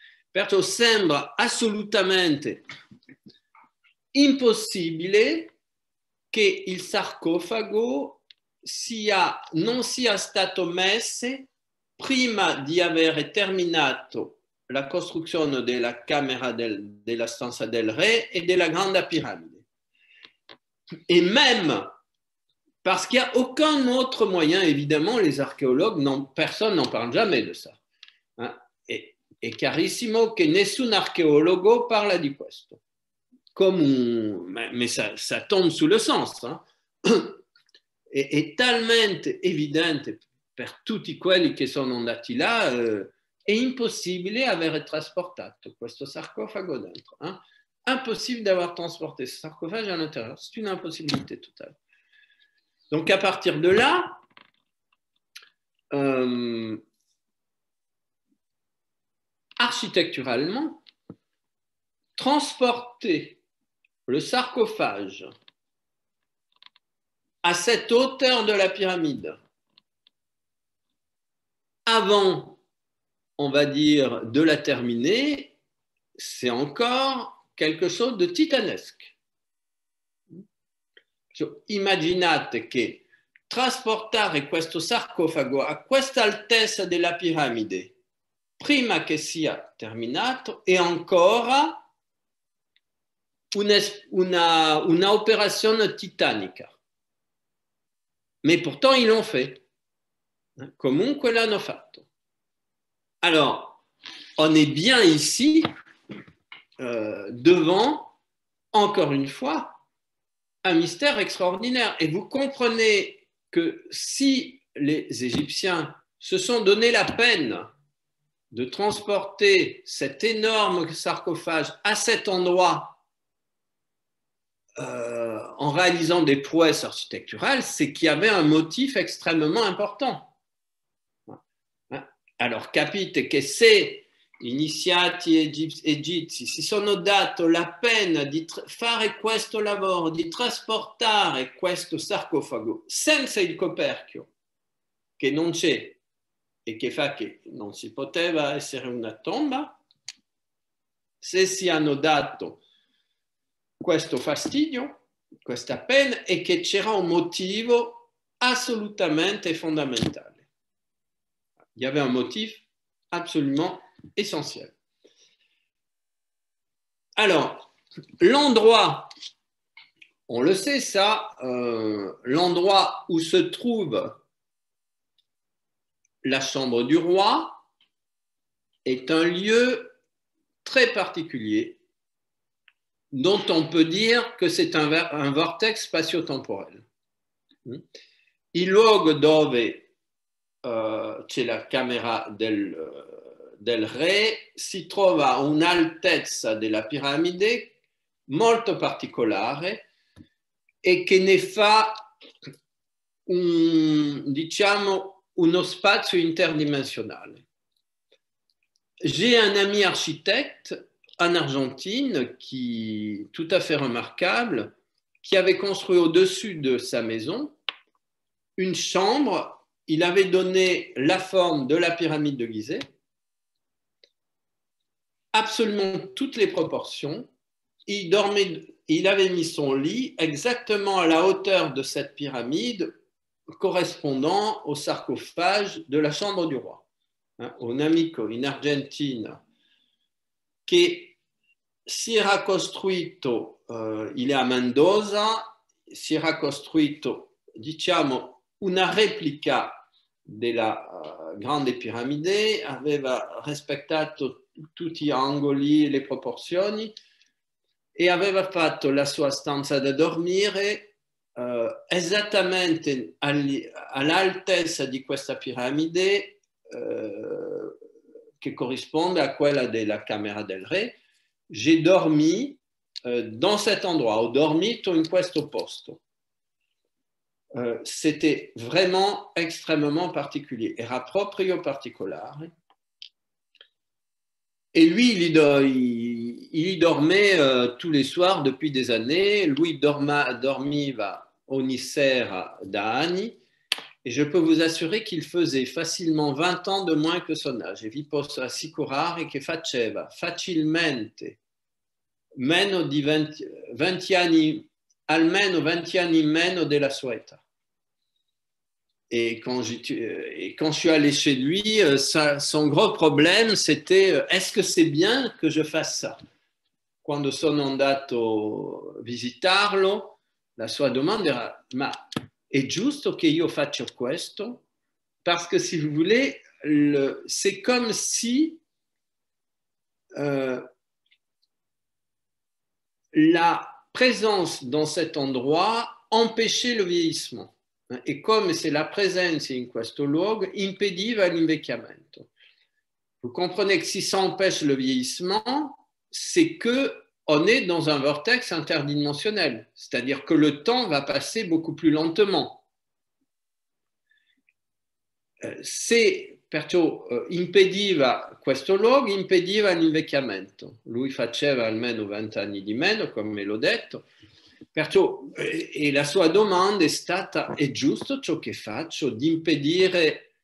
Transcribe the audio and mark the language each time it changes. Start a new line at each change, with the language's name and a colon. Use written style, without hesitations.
Italian: Perciò sembra assolutamente impossibile che il sarcofago non sia stato messo prima di aver terminato la costruzione della camera della stanza del re
French: et de la Grande Pyramide. Et même parce qu'il n'y a aucun autre moyen, évidemment, les archéologues, personne n'en parle jamais de ça.
Italian: È chiarissimo che nessun archeologo parla di questo.
French: Mais ça tombe sous le sens.
Italian: È talmente evidente per tutti quelli che sono andati là, è impossibile aver trasportato questo sarcofago dentro.
French: Impossible d'avoir transporté ce sarcophage à l'intérieur. C'est une impossibilité totale. Donc à partir de là, architecturalement, transporter le sarcophage à cette hauteur de la pyramide, avant, on va dire, de la terminer, c'est encore quelque chose de titanesque.
Italian: Immaginate che trasportare questo sarcofago a questa altezza della piramide prima che sia terminato è ancora una opération titanica.
French: Mais pourtant, ils l'ont fait.
Italian: Comunque l'hanno fatto.
French: Alors, on est bien ici devant, encore une fois, un mystère extraordinaire. Et vous comprenez que si les Égyptiens se sont donné la peine de transporter cet énorme sarcophage à cet endroit en réalisant des prouesses architecturales, c'est qu'il y avait un motif extrêmement important.
Italian: Alors, capite che se gli iniziati egizi si sono dato la pena di fare questo lavoro, di trasportare questo sarcofago senza il coperchio, che non c'è e che fa che non si poteva essere una tomba, se si hanno dato questo fastidio, questa pena, è che c'era un motivo assolutamente fondamentale.
French: Il y avait un motif absolument essentiel. Alors, l'endroit, on le sait ça, l'endroit où se trouve la chambre du roi est un lieu très particulier dont on peut dire que c'est un vortex spatio-temporel.
Italian: Il luogo dove c'è la camera del re si trova a un'altezza della piramide molto particolare e che ne fa diciamo uno spazio interdimensionnel.
French: J'ai un ami architecte en Argentine qui tout à fait remarquable, qui avait construit au-dessus de sa maison une chambre. Il avait donné la forme de la pyramide de Gizeh, absolument toutes les proportions. Il avait mis son lit exactement à la hauteur de cette pyramide, correspondant au sarcophage de la chambre du roi.
Italian: Un amico in Argentine che si era costruito, il è a Mendoza, si era costruito, diciamo, una replica della grande piramide, aveva rispettato tutti gli angoli, le proporzioni e aveva fatto la sua stanza da dormire esattamente all'altezza di questa piramide che corrisponde a quella della camera del re.
French: J'ai dormi dans cet endroit,
Italian: ho dormito in questo posto.
French: C'était vraiment extrêmement particulier,
Italian: era proprio particolare.
French: Et lui, il y dormait tous les soirs depuis des années.
Italian: Lui dormiva ogni sera da anni.
French: Et je peux vous assurer qu'il faisait facilement 20 ans de moins que son âge.
Italian: E vi posso assicurare che faceva facilmente meno di 20 anni, almeno 20 anni in meno della sua età.
French: Et quand je suis allé chez lui, son gros problème, c'était est-ce que c'est bien que je fasse ça?
Italian: Quando sono andato a visitarlo, la sua domanda era ma è giusto che io faccia questo?
French: Parce que si vous voulez, c'est comme si la présence dans cet endroit empêchait le vieillissement.
Italian: E come se la presenza in questo luogo impediva l'invecchiamento.
French: Vous comprenez que si ça empêche le vieillissement, c'est qu'on est dans un vortex interdimensionnel, c'est-à-dire que le temps va passer beaucoup plus lentement.
Italian: Se perciò impediva questo luogo, impediva l'invecchiamento. Lui faceva almeno 20 anni di meno, come l'ho detto. Perciò, e la sua domanda è stata: è giusto ciò che faccio di impedire